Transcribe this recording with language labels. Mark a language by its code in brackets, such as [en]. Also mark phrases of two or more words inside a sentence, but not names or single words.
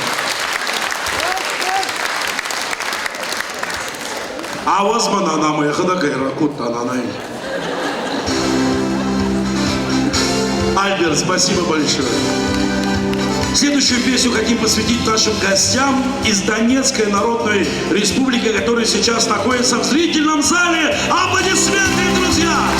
[ru] А возмана на моя ходакай ракутта на най. Альберт, спасибо большое. Следующую песню хотим посвятить нашим гостям из Донецкой Народной Республики, которые сейчас находятся в зрительном зале. Аплодисменты, друзья!